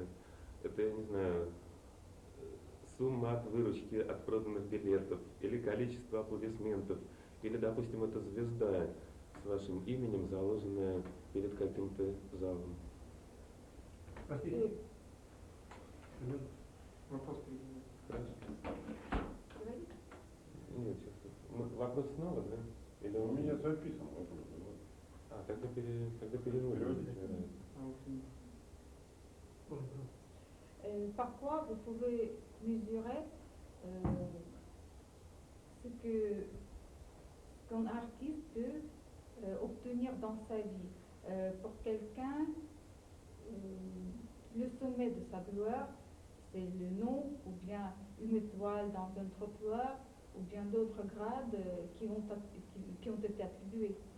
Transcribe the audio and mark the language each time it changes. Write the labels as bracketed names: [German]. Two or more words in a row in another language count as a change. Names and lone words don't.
[Russian] Это, я не знаю, сумма от выручки от проданных билетов, или количество аплодисментов, или, допустим, это звезда с вашим именем, заложенная перед каким-то залом? Василий. Вопрос перед Хорошо. Нет, сейчас. Вопрос снова, да? Или У он... меня записан вопрос. А, тогда переводим. [French] Parfois, vous pouvez mesurer ce qu'un artiste peut obtenir dans sa vie. Pour quelqu'un, le sommet de sa gloire, c'est le nom ou bien une étoile dans un trottoir ou bien d'autres grades qui ont été attribués.